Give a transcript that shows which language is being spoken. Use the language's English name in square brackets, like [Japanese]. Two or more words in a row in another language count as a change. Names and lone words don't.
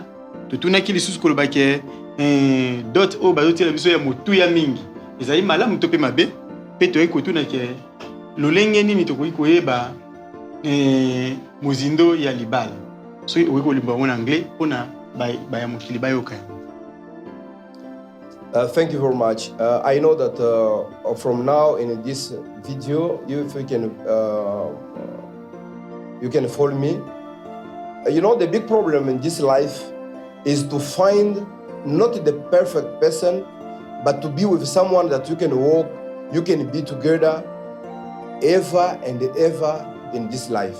[Lingala] To tunaki lisusu kolobaki dot o bazotela biso ya motu ya mingi ezali malamu to pe mabe pe to ekotunaki lolenge nini tokoki koyeba mozindo ya libala so okoki kolimba [French] en anglais [Lingala] pona ba ya mokili bayoka. [English] Thank you very much. I know that from now in this video, if you can follow me. You know, the big problem in this life is to find not the perfect person, but to be with someone that you can walk, you can be together ever and ever in this life.